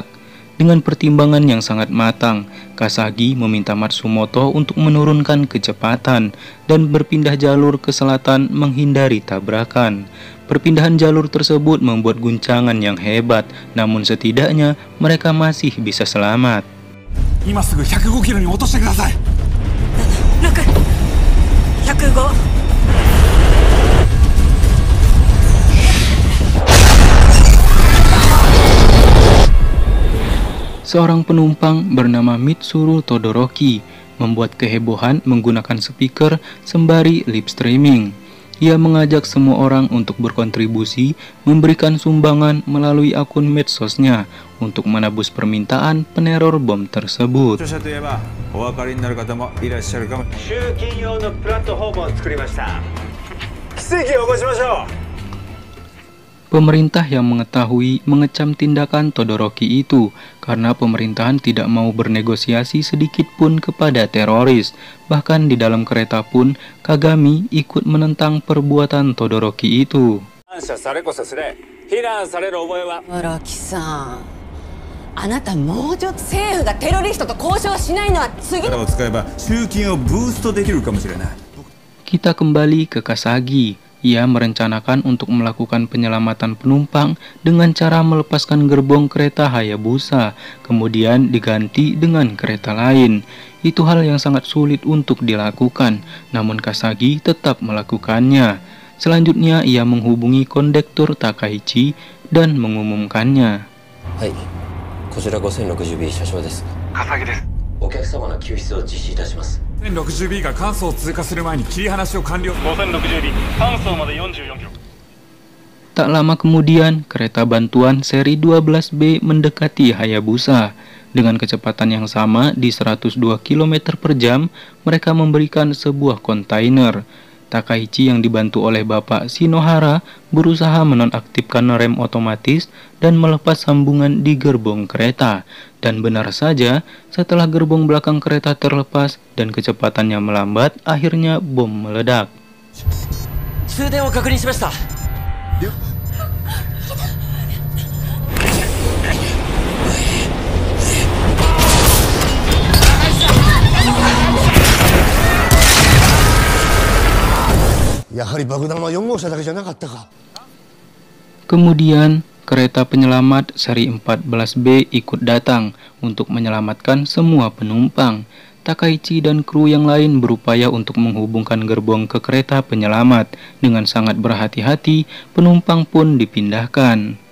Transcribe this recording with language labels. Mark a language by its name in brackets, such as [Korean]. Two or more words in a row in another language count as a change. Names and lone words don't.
[Indonesian] Dengan pertimbangan yang sangat matang, Kasagi meminta Matsumoto untuk menurunkan kecepatan dan berpindah jalur ke selatan menghindari tabrakan. Perpindahan jalur tersebut membuat guncangan yang hebat, namun setidaknya mereka masih bisa selamat. [Japanese] 今すぐ105キロに落としてください。 105 [Indonesian] Seorang penumpang bernama Mitsuru Todoroki membuat kehebohan menggunakan speaker sembari [English] lip streaming. [Indonesian] Ia mengajak semua orang untuk berkontribusi, memberikan sumbangan melalui akun medsosnya untuk menebus permintaan peneror bom tersebut. [Japanese] 著者といえばお分かりになる方もいらっしゃるかも。集金用のプラットフォームを作りました。奇跡を起こしましょう。 [Indonesian] Pemerintah yang mengetahui mengecam tindakan Todoroki itu karena pemerintahan tidak mau bernegosiasi sedikit pun kepada teroris. Bahkan di dalam kereta pun Kagami ikut menentang perbuatan Todoroki itu. [Japanese] 感謝されこそすれ、非難される覚えは。荒木さん、あなたもうちょっと政府がテロリストと交渉しないのは次の。力を使えば集金をブーストできるかもしれない。 [Indonesian] Kita kembali ke Kasagi. Ia merencanakan untuk melakukan penyelamatan penumpang dengan cara melepaskan gerbong kereta Hayabusa, kemudian diganti dengan kereta lain. Itu hal yang sangat sulit untuk dilakukan, namun Kasagi tetap melakukannya. Selanjutnya ia menghubungi kondektur Takaichi dan mengumumkannya. [Japanese] はい、こちら 5060B 車掌です。笠木です。お客様の救出を実施いたします。 1060B が関層を通過する前に切り離しを完了。 5060B 関層まで44キロ。 [Indonesian] Tak lama kemudian, kereta bantuan seri 12B mendekati Hayabusa. Dengan kecepatan yang sama di 102 km per jam, mereka memberikan sebuah kontainer. Takaichi yang dibantu oleh Bapak Shinohara berusaha menonaktifkan rem otomatis dan melepas sambungan di gerbong kereta. Dan benar saja, setelah gerbong belakang kereta terlepas dan kecepatannya melambat, akhirnya bom meledak. [Japanese] 通電を確認しました。やはり爆弾は4号車だけじゃなかったか。 [Indonesian] Kemudian, kereta penyelamat seri 14B ikut datang untuk menyelamatkan semua penumpang. Takaichi dan kru yang lain berupaya untuk menghubungkan gerbong ke kereta penyelamat. Dengan sangat berhati-hati, penumpang pun dipindahkan.